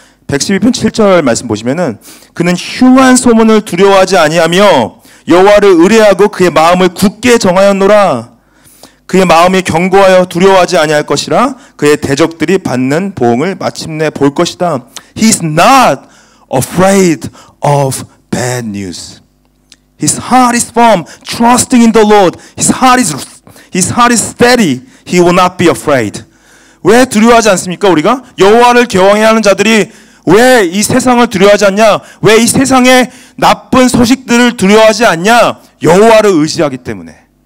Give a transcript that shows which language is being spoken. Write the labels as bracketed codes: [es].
[ko] 112편 7절 말씀 보시면은 그는 흉한 소문을 두려워하지 아니하며 여호와를 의뢰하고 그의 마음을 굳게 정하였노라. 그의 마음이 견고하여 두려워하지 아니할 것이라. 그의 대적들이 받는 보응을 마침내 볼 것이다. [en] He is not afraid of bad news. His heart is firm, trusting in the Lord. His heart is steady. He will not be afraid. [ko] 왜 두려워하지 않습니까? 우리가 여호와를 경외해야 하는 자들이 왜 이 세상을 두려워하지 않냐? 왜 이 세상의 나쁜 소식들을 두려워하지 않냐? 여호와를 의지하기 때문에.